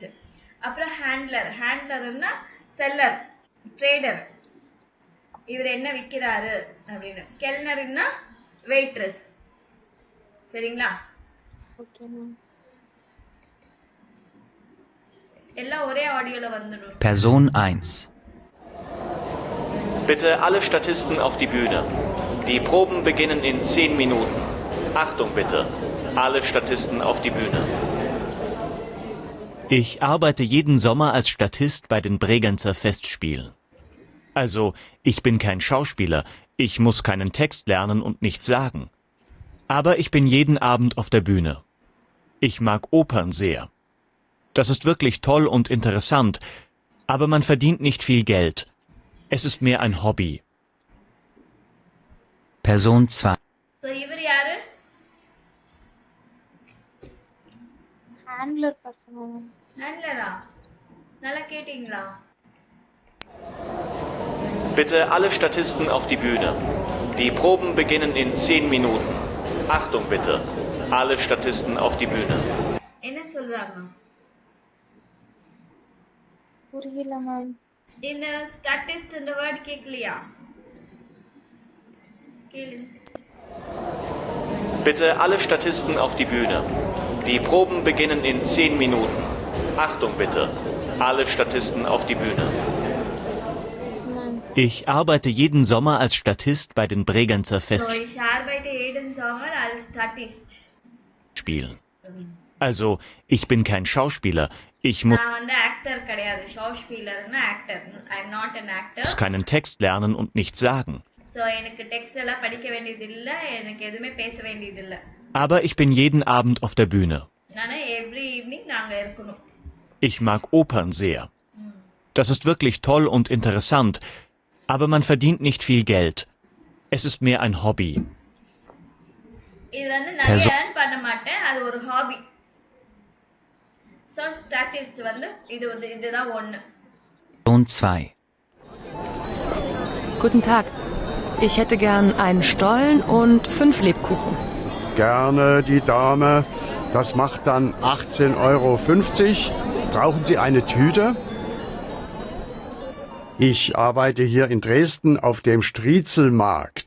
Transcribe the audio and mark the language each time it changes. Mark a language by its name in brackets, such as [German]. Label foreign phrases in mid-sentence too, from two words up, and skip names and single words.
[Tamil] அப்புறம் ஹேண்ட்லர்னா [English] seller trader, [Tamil] இவர் என்ன விற்கிறாரு அப்படின்னு. கெல்னர்னா வெயிட்ரஸ். சரிங்களா? எல்லாம் ஒரே ஆடியோல வந்துடும். [German] Person 1. Bitte alle Statisten auf die Bühne. Die Proben beginnen in 10 Minuten. Achtung bitte. Alle Statisten auf die Bühne. Ich arbeite jeden Sommer als Statist bei den Bregenzer Festspielen. Also, ich bin kein Schauspieler, ich muss keinen Text lernen und nichts sagen. Aber ich bin jeden Abend auf der Bühne. Ich mag Opern sehr. Das ist wirklich toll und interessant, aber man verdient nicht viel Geld. Es ist mehr ein Hobby. Person 2. So, [Tamil] இவர் யாரு? [English] Handler person. [Tamil] ஹேண்ட்லரா? நல்லா கேட்டீங்களா? [German] Bitte alle Statisten auf die Bühne. Die Proben beginnen in 10 Minuten. Achtung bitte. Alle Statisten auf die Bühne. [Tamil] என்ன சொல்றாங்க? புரியல மேம். இந்த ஸ்டாட்டிஸ்ட் இந்த வேர்ட் கேட்கலையா? கேளு. [German] Bitte alle Statisten auf die Bühne. Die Proben beginnen in 10 Minuten. Achtung bitte. Alle Statisten auf die Bühne. [English] Yes, ma'am. [German] Ich arbeite jeden Sommer als Statist bei den Bregenzer So, Festspielen. ich arbeite jeden Sommer als Statist. Also, ich bin kein Schauspieler, ich muss [Tamil] நான் வந்து ஆக்டர் கிடையாது, ஷாஸ்பீலர்னா ஆக்டர். [English] I'm not an actor. [German] keinen Text lernen und nichts sagen. So, [Tamil] ஸோ எனக்கு டெக்ஸ்ட் எல்லாம் படிக்க வேண்டியது இல்லை, எனக்கு எதுவுமே பேச வேண்டியது இல்லை. [German] Aber ich bin jeden Abend auf der Bühne. [Tamil] ஆனால் [English] every evening [Tamil] நாங்கள் இருக்கணும். [German] Ich mag Opern sehr. Das ist wirklich toll und interessant, aber man verdient nicht viel Geld. Es ist mehr ein Hobby. [Tamil] இது வந்து நிறைய earn பண்ண மாட்டேன், அது ஒரு ஹாபி. ஸோ ஸ்டாட்டிஸ்ட் வந்து இதுதான் ஒன்று. [German] Person 2. Guten Tag. Ich hätte gern einen Stollen und 5 Lebkuchen. Gerne, die Dame. Das macht dann 18,50 €. Brauchen Sie eine Tüte? Ich arbeite hier in Dresden auf dem Striezelmarkt.